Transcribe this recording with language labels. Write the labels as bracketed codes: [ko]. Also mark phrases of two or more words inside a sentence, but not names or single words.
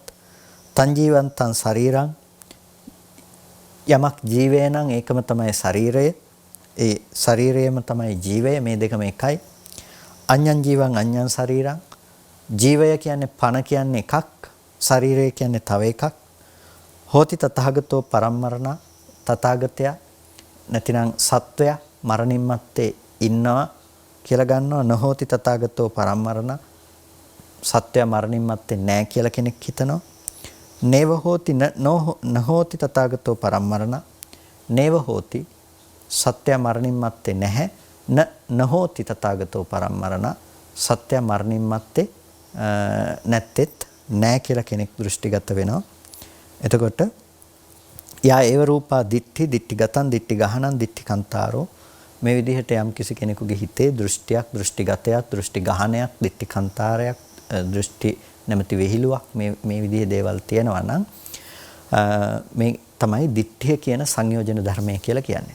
[pi] තං ජීවන්තං ශරීරං, [si] යමක් ජීවය නම් ඒකම තමයි ශරීරය, ඒ ශරීරයම තමයි ජීවය, මේ දෙකම එකයි. [pi] අඤ්ඤං ජීවං අඤ්ඤං ශරීරං, [si] ජීවය කියන්නේ පණ කියන්නේ එකක්, ශරීරය කියන්නේ තව එකක්. [pi] හෝති තථාගතෝ පරම්මරණ, [si] තථාගතයා නැතිනම් සත්වයා මරණින් මත්තේ ඉන්නවා කියලා ගන්නවා. [pi] නොහෝති තථාගතෝ පරම්මරණ, [si] සත්වයා මරණින් මත්තේ නැහැ කියලා කෙනෙක් හිතනවා. [pi] නේව හෝති නහෝති තථාගතෝ පරම්මරණ, නේව හෝති [si] සත්වයා මරණින් මත්තේ නැහැ, [pi] නහෝති තථාගතෝ පරම්මරණ, [si] සත්‍ය මරණින් මත්තේ නැත්තේත් නැහැ කියලා කෙනෙක් දෘෂ්ටිගත වෙනවා. එතකොට [pi] යා ඒව රූපා දිට්ඨි දිට්ඨිගතං දිට්ඨි ගහනං දිට්ඨි කන්තාරෝ, [si] මේ විදිහට යම් කිසි කෙනෙකුගේ හිතේ දෘෂ්ටියක්, දෘෂ්ටිගතයක්, දෘෂ්ටි ගහනයක්, දිට්ඨි කන්තාරයක්, දෘෂ්ටි නැමැති වෙහිලුවක්, මේ විදිහේ දේවල් තියෙනවා නම් මේ තමයි දිට්ඨිය කියන සංයෝජන ධර්මය කියලා කියන්නේ.